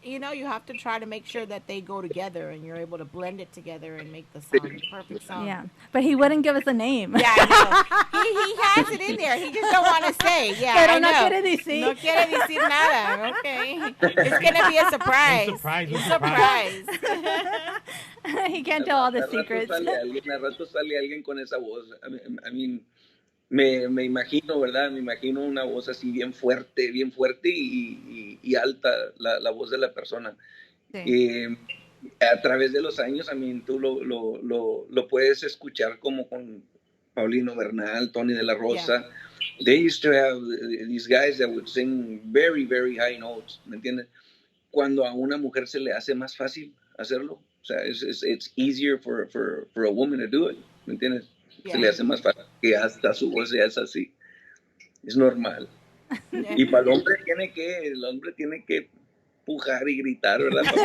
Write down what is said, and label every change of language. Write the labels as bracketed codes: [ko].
[en] You have to try to make sure that they go together and you're able to blend it together and make the song the perfect song. Yeah, but he wouldn't give us a name. Yeah, I know. He has it in there. He just don't want to say. Yeah, [es] Pero [en] I [es] no [en] know. [es] quiere decir. No quiere decir nada. [en] Okay, it's gonna be a surprise. Surprise. He can't tell all the secrets. [es] A rato sale alguien con esa voz. [en] I mean, [es] me imagino, ¿verdad? Me imagino una voz así bien fuerte y alta, la voz de la persona. Sí. a través de los años, tú lo puedes escuchar como con Paulino Bernal, Tony de la Rosa. [en] Yeah. They used to have these guys that would sing very, very high notes, [es] ¿me entiendes? Cuando a una mujer se le hace más fácil hacerlo, o sea, [en] it's easier for a woman to do it, [es] ¿me entiendes? Yeah. Se le hace más fácil, que hasta su voz ya es así, es normal. Y para el hombre tiene que pujar y gritar, ¿verdad?